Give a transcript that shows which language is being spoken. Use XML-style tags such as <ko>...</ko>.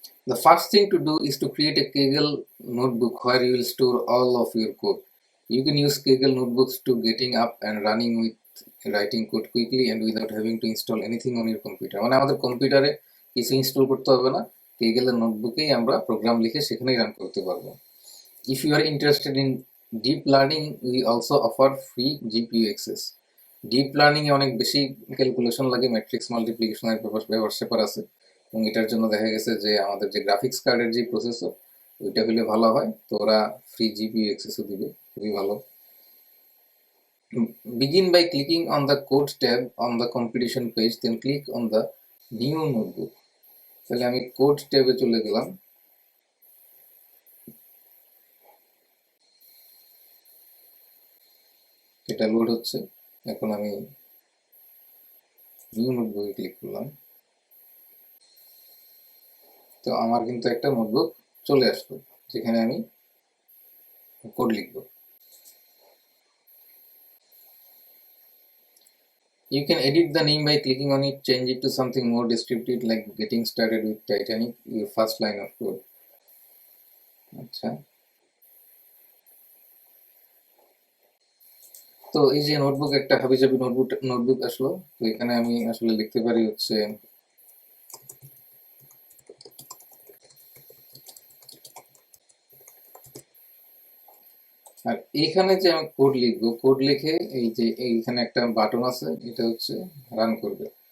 <en>The first thing to do is to create a Kaggle notebook where you will store all of your code. You can use Kaggle notebooks to getting up and running with writing code quickly and without having to install anything on your computer.</en> <bn>মানে আমাদের কম্পিউটারে কিছু install করতে হবে না, Kaggle নোটবুকেই আমরা programme লিখে সেখানেই রান করতে পারবো।</bn> <en>If you are interested in deep learning, we also offer free GPU access.</en> <bn>Deep learning এ অনেক বেশি ক্যালকুলেশন লাগে, ম্যাট্রিক্স মাল্টিপ্লিকেশনের ব্যাপার আছে, এবং এটার জন্য দেখা গেছে যে আমাদের যে গ্রাফিক্স কার্ডের যে প্রসেসর ওইটা হলে ভালো হয়। তো ওরা ফ্রি জিপিইউ অ্যাক্সেসও দিবে, খুবই ভালো।</bn> <en>Begin by clicking on the code tab on the competition page, then click on the new notebook.</en> <bn>তাহলে আমি কোড ট্যাবে চলে গেলাম। এটা লোড হচ্ছে। এখন আমি নিউ নোটবুকে ক্লিক করলাম। তো আমার কিন্তু একটা নোটবুক চলে আসলো যেখানে আমি কোড লিখব।</bn> <en>You can edit the name by clicking on it, change it to something more descriptive like getting started with Titanic, your first line of code.</en> <bn>আচ্ছা, তো এই যে নোটবুক, একটা হাবিজাবি নোটবুক আসলো। তো এখানে আমি আসলে লিখতে পারি হচ্ছে আর এইখানে যে আমি কোড লিখবো, কোড লিখে এই যে এইখানে একটা বাটন আছে, এটা হচ্ছে রান করবে।</bn>